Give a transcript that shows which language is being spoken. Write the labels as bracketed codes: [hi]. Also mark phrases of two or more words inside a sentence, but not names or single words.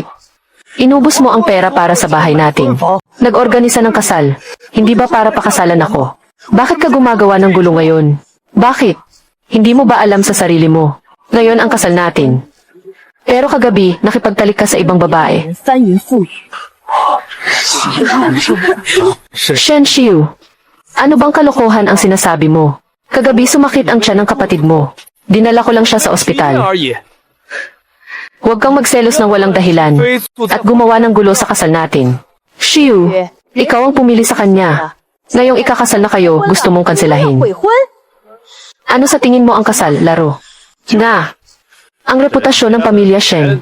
[tl] Inubos mo ang pera para sa bahay natin. Nag-organisa ng kasal. Hindi ba para pakasalan ako? Bakit ka gumagawa ng gulo ngayon? Bakit? Hindi mo ba alam sa sarili mo? Ngayon ang kasal natin. Pero kagabi, nakipagtalik ka sa ibang babae. [zh] 翻云覆雨， [tl] Shen Xiu, ano bang kalokohan ang sinasabi mo? Kagabi sumakit ang tiyan ng kapatid mo. Dinala ko lang siya sa [zh] 经验 [tl] ospital. [zh] 而已。 [tl] Huwag kang magselos ng walang dahilan at gumawa ng gulo sa kasal natin. Xiu, ikaw ang pumili sa kanya. Ngayong ikakasal na kayo, gusto mong kanselahin. [zh] 悔婚， [tl] Ano sa tingin mo ang kasal, laro? Na, ang reputasyon ng pamilya Shen.